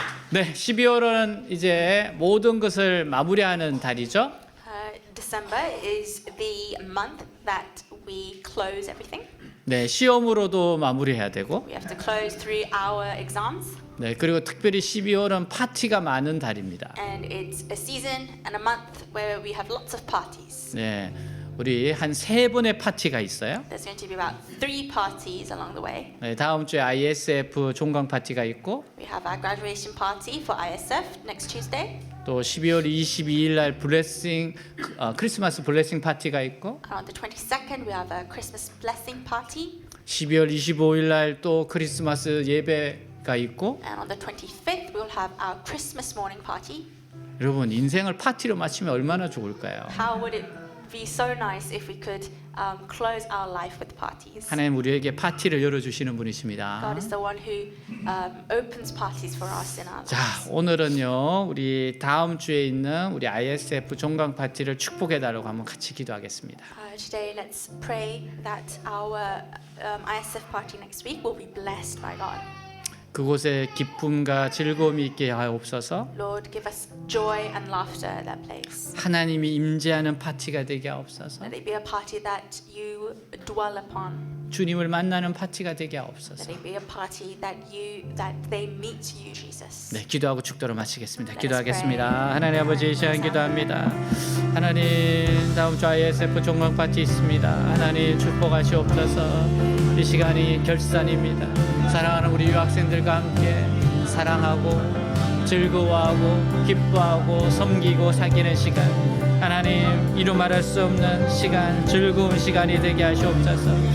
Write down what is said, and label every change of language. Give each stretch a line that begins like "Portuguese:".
Korean: 네, 12월은 이제 모든 것을 마무리하는 달이죠.
English: December is the month that we close everything.
Korean: 네, 시험으로도 마무리해야 되고.
English: We have to close through our exams.
Korean: 네, 그리고 특별히 12월은 파티가 많은 달입니다.
English: And it's a season and a month where we have lots of parties.
Korean: 네, 우리 한 3번의 파티가 있어요.
English: There's going to be about 3 parties along the way.
Korean: 네, 다음 주에 ISF 종강 파티가 있고
English: We have our graduation party for ISF next Tuesday.
Korean: 또 12월 22일 날 크리스마스 블레싱 파티가 있고
English: And on the 22nd we have a Christmas blessing party.
Korean: 12월 25일 날 또 크리스마스 예배가 있고
English: And on the 25th we will have our Christmas morning party.
Korean: 여러분 인생을 파티로 마치면 얼마나 좋을까요?
English: How would it be so nice if we could close our life with parties?
Korean: 하나님 우리에게 파티를 열어주시는 분이십니다.
English: God is the one who opens parties for us in our
Korean: 자,
English: lives.
Korean: 오늘은요 우리 다음 주에 있는 우리 ISF 종강 파티를 축복해달라고 한번 같이 기도하겠습니다.
English: Today let's pray that our ISF party next week will be blessed by God.
Korean: 그곳에 기쁨과 즐거움이 있게 하옵소서.
English: Lord, give us joy and laughter at that place.
Korean: 하나님이 임재하는 파티가 되게 하옵소서.
English: Let it be a party that you dwell upon.
Korean: 주님을 만나는 파티가 되게 하옵소서.
English: Let it be a party that they meet you, Jesus.
Korean: 네, 기도하고 축도를 마치겠습니다. 기도하겠습니다. 하나님 아버지 이 시간 기도합니다. 하나님 다음 주 ISF 종강 파티 있습니다. 하나님 축복하시옵소서. 이 시간이 결산입니다. 사랑하는 우리 유학생들과 함께 사랑하고 즐거워하고 기뻐하고 섬기고 사귀는 시간, 하나님 이루 말할 수 없는 시간, 즐거운 시간이 되게 하시옵소서.